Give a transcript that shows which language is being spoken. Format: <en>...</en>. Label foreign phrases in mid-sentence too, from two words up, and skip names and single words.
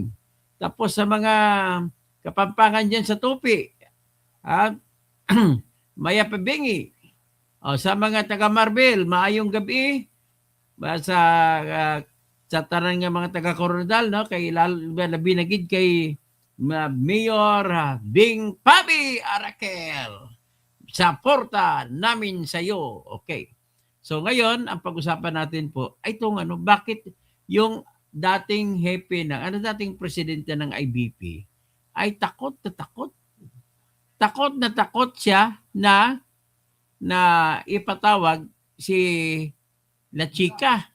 <tl>Tapos sa mga Kapampangan dyan sa Tupi,</tl> <pam>Maya Pabengi.</pam> <hil>Sa mga taga Marbel, maayong gabi. Sa tanan nga mga taga Coronadal, kay labi na gid kay Mayor Bing Pabi Arakel.</hil> <tl>Suporta namin sa iyo. Okay. So ngayon, ang pag-usapan natin po ay itong bakit yung dating hepe dating presidente ng IBP ay takot na takot. Takot na takot siya na ipatawag si La Chica.</tl>